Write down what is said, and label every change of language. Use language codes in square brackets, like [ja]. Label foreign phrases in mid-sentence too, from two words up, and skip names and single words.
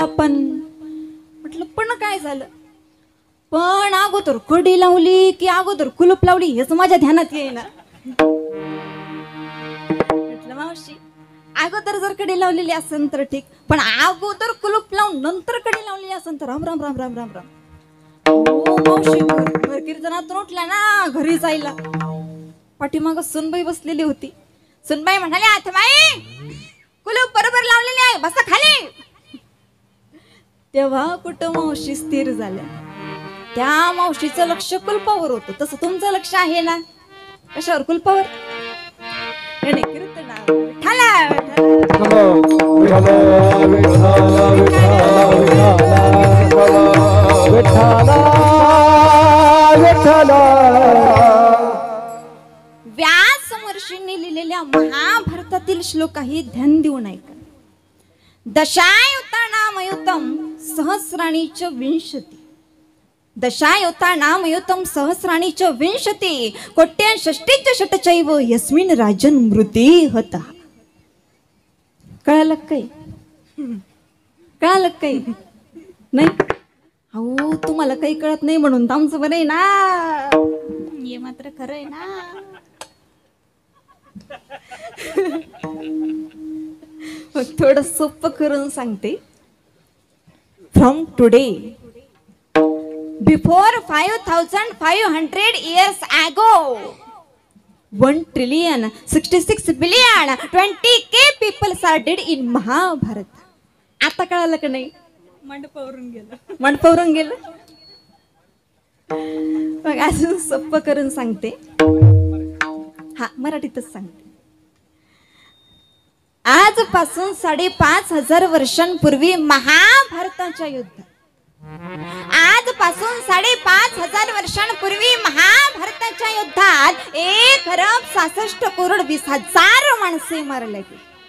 [mr] पण म्हटलं पण काय झालं? पण अगोदर कडी लावली की अगोदर कुलूप लावली हेच माझ्या ध्यानात येईना. म्हटलं मावशी अगोदर जर कडी लावलेली असेल तर ठीक पण अगोदर कुलूप लावून नंतर कडी लावलेली असेल तर राम राम राम राम राम राम. हो मावशी घर कीर्तनातून उठल्या ना घरी जायला पाठीमाग सुनबाई बसलेली होती. सुनबाई म्हणाली आथमाई कुलूप बरोबर लावलेली आहे बसा खाली. तेव्हा कुठं मावशी स्थिर झाल्या. त्या मावशीचं लक्ष कुलपावर होतं. तसं तुमचं लक्ष आहे ना कशावर? कुलपावर. व्यास महर्षींनी लिहिलेल्या महाभारतातील श्लोकाही ध्यान देऊ नये का? [sa] दशायुता नामयुतम सहस्राणी च विंशती. दशायुता नामयुतम सहस्राणी च विंशती कोट्यान षष्टीच षटचैव यस्मिन राजन मृती होता. [mr] कळालं काही? कळालं काही नाही? अहो तुम्हाला काही कळत नाही म्हणून आमचं बरं आहे ना. हे मात्र खरं आहे ना. थोडं सोपं करून सांगते. [en] from today before 5,500 years ago 1,066 billion 20k people are dead in महाभारत. [mr] आता कळालं का नाही? मंडपावरून गेलं. मंडपावरून गेलं. मग अजून सोपं करून सांगते. हा मराठीतच सांगते. आजपासून 5,500 वर्षांपूर्वी महाभारताच्या युद्धात आजपासून 5,500 वर्षांपूर्वी महाभारताच्या युद्धात 1,66,20,000 माणसे मारले गेली.